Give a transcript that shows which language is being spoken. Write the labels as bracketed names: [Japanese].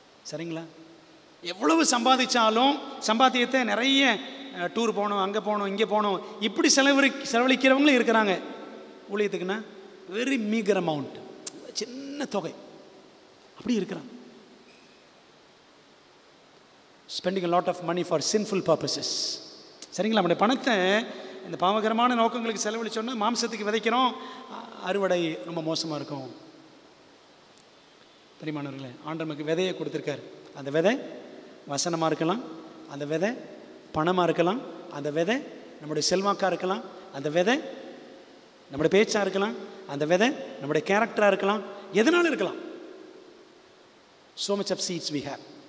[Tamil] சரிங்களா? எவ்வளவு சம்பாதிச்சாலும் சம்பாத்தியத்தை நிறைய டூர் போகணும், அங்கே போகணும், இங்கே போகணும், இப்படி செலவழிக்கிறவங்களும் இருக்கிறாங்க. ஊழியத்துக்குன்னா [English] very meagre amount, [Tamil] சின்ன தொகை, அப்படி இருக்கிறாங்க. [English] Spending a lot of money for sinful purposes. [Tamil] சரிங்களா? நம்முடைய பணத்தை இந்த பாவகரமான நோக்கங்களுக்கு செலவழிச்சோன்னா மாம்சத்துக்கு விதைக்கிறோம், அறுவடை ரொம்ப மோசமாக இருக்கும். பிரியமானவர்களே, ஆண்டவர் நமக்கு விதையை கொடுத்துருக்காரு. அந்த விதை வசனமாக இருக்கலாம், அந்த விதை பணமாக இருக்கலாம், அந்த விதை நம்முடைய செல்வாக்காக இருக்கலாம், அந்த விதை நம்முடைய பேச்சாக இருக்கலாம், அந்த விதை நம்முடைய கேரக்டராக இருக்கலாம், எதனாலும் இருக்கலாம். [English] so much of seeds we have.